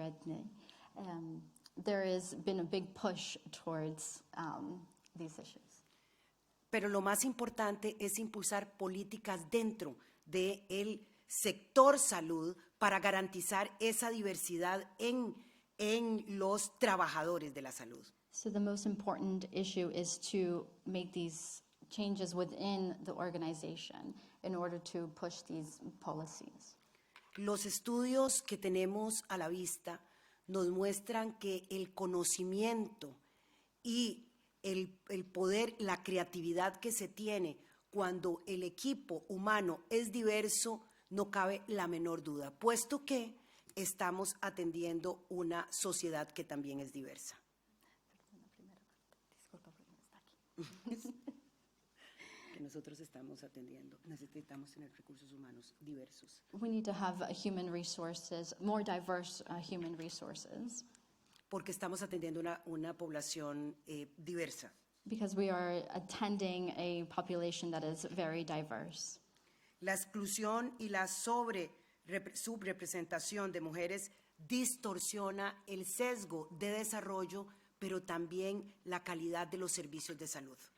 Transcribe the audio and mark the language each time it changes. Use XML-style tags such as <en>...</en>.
<en>Edney, there has been a big push towards these issues.</en> <es>Pero lo más importante es impulsar políticas dentro del sector salud para garantizar esa diversidad en los trabajadores de la salud.</es> <en>So the most important issue is to make these changes within the organization in order to push these policies.</en> <es>Los estudios que tenemos a la vista nos muestran que el conocimiento y el poder, la creatividad que se tiene cuando el equipo humano es diverso, no cabe la menor duda, puesto que estamos atendiendo una sociedad que también es diversa. Que nosotros estamos atendiendo, necesitamos tener recursos humanos diversos.</es> <en>We need to have human resources, more diverse human resources,</en> <es>Porque estamos atendiendo una población diversa.</es> <en>because we are attending a population that is very diverse.</en> <es>La exclusión y la subrepresentación de mujeres distorsiona el sesgo de desarrollo, pero también la calidad de los servicios de salud.</es>